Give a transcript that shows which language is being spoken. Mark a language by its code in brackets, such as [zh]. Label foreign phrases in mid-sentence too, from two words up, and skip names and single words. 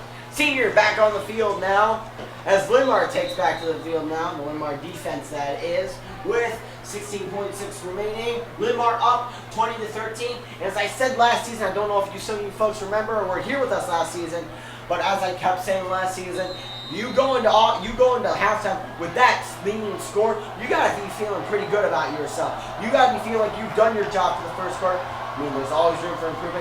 [en] Senior back on the field now as Linn-Mar takes back to the field now. The Linn-Mar defense, that is, with 16.6 remaining. Linn-Mar up 20-13. And as I said last season, I don't know if some of you folks remember or were here with us last season, but as I kept saying last season, you go into halftime with that leading score, you gotta be feeling pretty good about yourself. You gotta be feeling like you've done your job for the first quarter. I mean, there's always room for improvement.